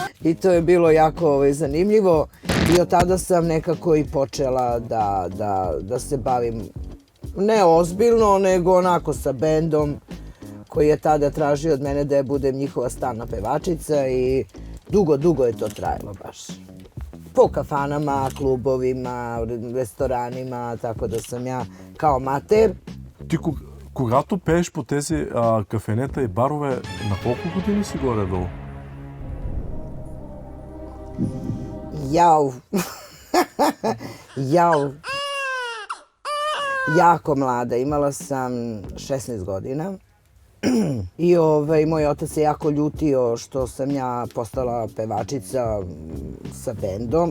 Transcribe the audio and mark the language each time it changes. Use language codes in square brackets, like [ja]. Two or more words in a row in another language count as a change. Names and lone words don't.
[sr] I to je bilo jako zanimljivo i od tada sam nekako i počela da se bavim ne ozbiljno, nego onako sa bendom koji je tada tražio od mene da budem njihova stalna pevačica i dugo je to trajalo baš. Po kafanama, klubovima, restoranima, tako da sam ja kao amater. [bg] Ти, когато пееш по тези кафенета и барове, на колко години си горе-долу? [sr] Jau. Jako mlada, imala sam 16 godina. I moj otac se jako ljutio što sam ja postala pevačica sa bendom.